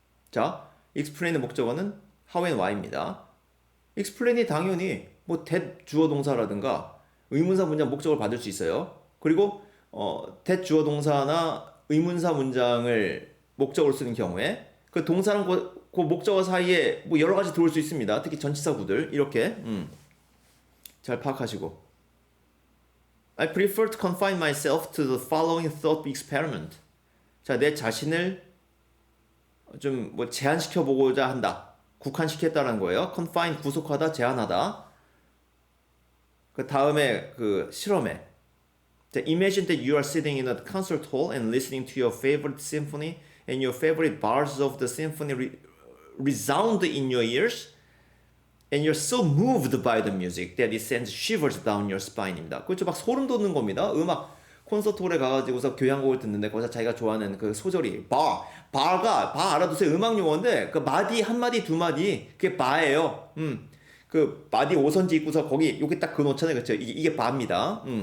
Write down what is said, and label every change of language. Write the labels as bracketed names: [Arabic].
[Korean] 자, explain의 목적어는 how and why입니다. explain이 당연히 that 주어 동사라든가 의문사 문장 목적을 받을 수 있어요. 그리고 that 주어 동사나 의문사 문장을 목적으로 쓰는 경우에 그 동사랑 그 목적어 사이에 여러 가지 들어올 수 있습니다. 특히 전치사 구들 이렇게 잘 파악하시고. [English] I prefer to confine myself to the following thought experiment. [Korean] 자, 내 자신을 좀 제한시켜 보고자 한다. 국한시켰다는 거예요. confine 구속하다, 제한하다. 그 다음에 그 실험에 [English] imagine that you are sitting in a concert hall and listening to your favorite symphony and your favorite bars of the symphony resound in your ears and you're so moved by the music that it sends shivers down your spine입니다. [Korean] 그렇죠. 막 소름 돋는 겁니다. 음악 콘서트홀에 가가지고서 교향곡을 듣는데 거기서 자기가 좋아하는 그 소절이 바 알아두세요. 음악 용어인데 그 마디 한 마디 두 마디 그게 바예요. 그 마디 5선지 있고서 거기 여기 딱 그 놓잖아요. 그렇죠. 이게 바입니다.